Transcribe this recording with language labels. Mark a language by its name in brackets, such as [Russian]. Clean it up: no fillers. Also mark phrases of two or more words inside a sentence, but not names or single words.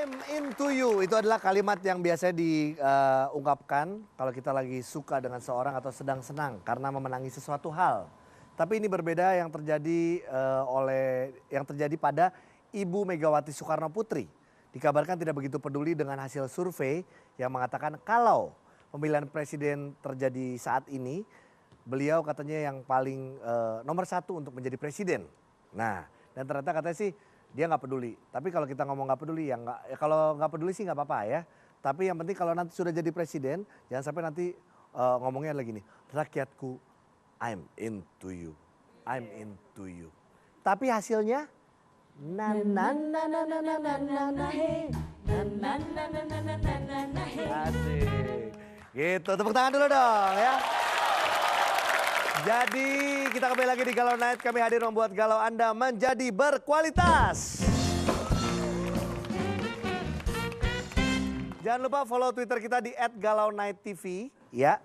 [English] into you [Indonesian] itu adalah kalimat yang biasanya diungkapkan kalau kita lagi suka dengan seorang atau sedang senang karena memenangi sesuatu hal. Tapi ini berbeda yang terjadi pada Ibu Megawati Soekarno Putri. Dikabarkan tidak begitu peduli dengan hasil survei yang mengatakan kalau pemilihan presiden terjadi saat ini, beliau katanya yang paling nomor satu untuk menjadi presiden. Nah, dan ternyata katanya sih dia nggak peduli. Tapi kalau kita ngomong nggak peduli, kalau nggak peduli sih nggak apa-apa ya. Tapi yang penting kalau nanti sudah jadi presiden, jangan sampai nanti ngomongnya lagi nih, rakyatku, [English] I'm into you, I'm into you. [Indonesian] Tapi hasilnya, na na na na na na na na na hey, na na na na na na na na na hey. Asik, gitu. Tepuk tangan dulu dong ya. Jadi kita kembali lagi di Galau Night, kami hadir membuat galau Anda menjadi berkualitas. Jangan lupa follow Twitter kita di @galaunightTV ya.